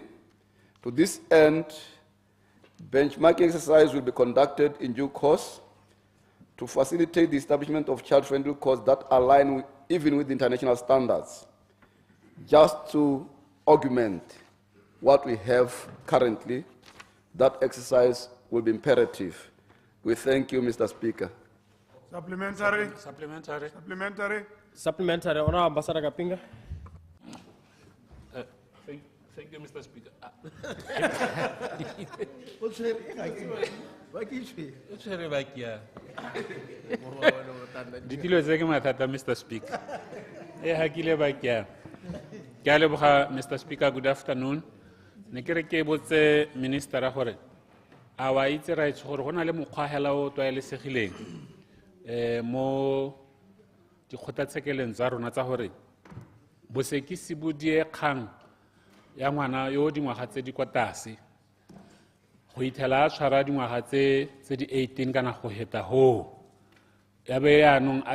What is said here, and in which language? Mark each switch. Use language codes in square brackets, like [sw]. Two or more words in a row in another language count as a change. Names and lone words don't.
[en] To this end, benchmarking exercise will be conducted in due course to facilitate the establishment of child-friendly courts that align even with international standards, just to augment what we have currently. That exercise will be imperative. We thank you, Mr. Speaker. Supplementary. Supplementary. Supplementary. Supplementary. Honorable Ambassador Kapinga. Thank you, Mr. Speaker. [tn] Ditilo tse ke mathata, Mr. Speaker. Hakile ba kya. Ke a leboga, [en] Mr. Speaker. Good afternoon. [tn] Ne ke re ke botse minister a gore a wa itse ra itse gore go na le mokgwa hela o tlwaelesegileng mo dikgotlatshekelong tsa rona tsa gore bosekisi bo die kgang ya ngwana yo dingwaga tse di kwa tlase go ithela a tshwara dingwaga tse di 18 kana go heta ho ya be yaanong a